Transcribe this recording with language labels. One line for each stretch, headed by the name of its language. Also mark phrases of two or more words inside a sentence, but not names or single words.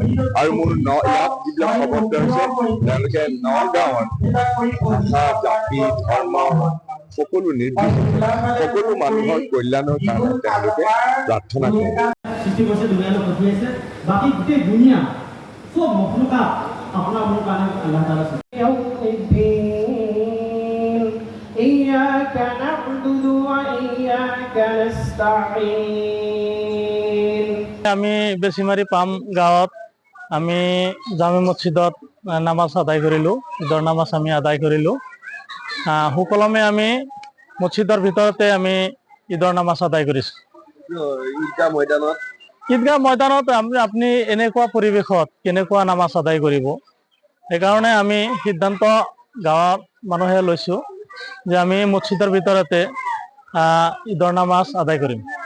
Assamese: আৰু মোৰ ইয়াত যিবিলাক সমৰ্থ হৈছে তেওঁলোকে নগাঁৱৰ ভাষা, জাতি, ধৰ্ম সকলো নিৰ্বিশেষে সকলো মানুহৰ কল্যাণৰ কাৰণে তেওঁলোকে প্ৰাৰ্থনা কৰে। সৃষ্টি কৰিছে, দুনিয়ালৈ পঠিয়াইছে, বাকী গোটেই দুনিয়া চব মখলুকাত আপোনাৰ মোৰ কাৰণে
Arabic: الله تعالى إياك نعبد وإياك نستعين।
Assamese: আমি বেছিমাৰি পাম গাঁৱত আমি জামে মছজিদত নামাজ আদায় কৰিলোঁ, ঈদৰ নামাজ আমি আদায় কৰিলোঁ। সুকলমে আমি মছজিদৰ ভিতৰতে আমি ঈদৰ নামাজ আদায় কৰিছোঁ। ঈদগাহ ময়দানত আপুনি এনেকুৱা পৰিৱেশত কেনেকুৱা নামাজ আদায় কৰিব, সেইকাৰণে আমি সিদ্ধান্ত গাঁৱৰ মানুহে লৈছোঁ যে আমি মছজিদৰ ভিতৰতে ঈদৰ নামাজ আদায় কৰিম।